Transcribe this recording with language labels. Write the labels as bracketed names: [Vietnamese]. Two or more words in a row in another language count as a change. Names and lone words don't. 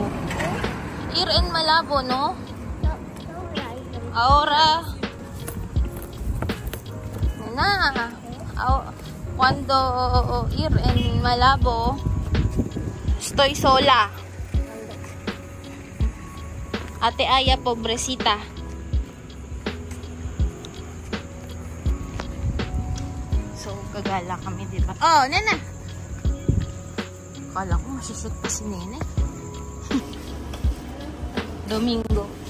[Spanish] Ir en Malabo, no? Ahora. Nena, cuando ir en Malabo, estoy sola. Ate Aya, pobrecita. [Filipino] Gala kami, diba? Oh, Nena! Akala ko masushoot pa si Nena. [Spanish] Domingo.